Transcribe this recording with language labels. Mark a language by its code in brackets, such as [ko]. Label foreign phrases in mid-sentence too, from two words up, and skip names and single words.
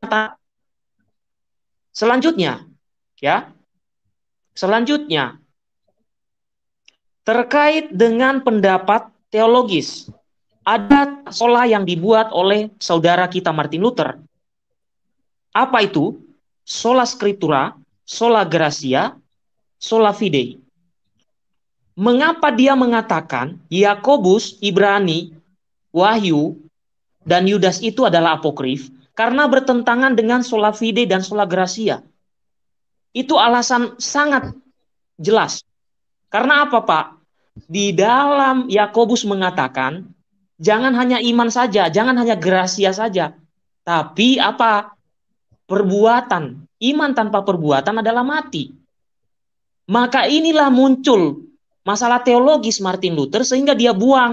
[id] Selanjutnya, terkait dengan pendapat teologis. ada sola yang dibuat oleh saudara kita Martin Luther. Apa itu? [la] Sola Scriptura, sola gratia, sola fide. [id] Mengapa dia mengatakan Yakobus, Ibrani, Wahyu, dan Yudas itu adalah apokrif? Karena bertentangan dengan [la] sola fide [id] dan [la] sola gratia. [id] Itu alasan sangat jelas. Karena apa, Pak? Di dalam Yakobus mengatakan, jangan hanya iman saja, jangan hanya gratia saja. Tapi apa? Perbuatan. Iman tanpa perbuatan adalah mati. Maka inilah muncul masalah teologis Martin Luther sehingga dia buang.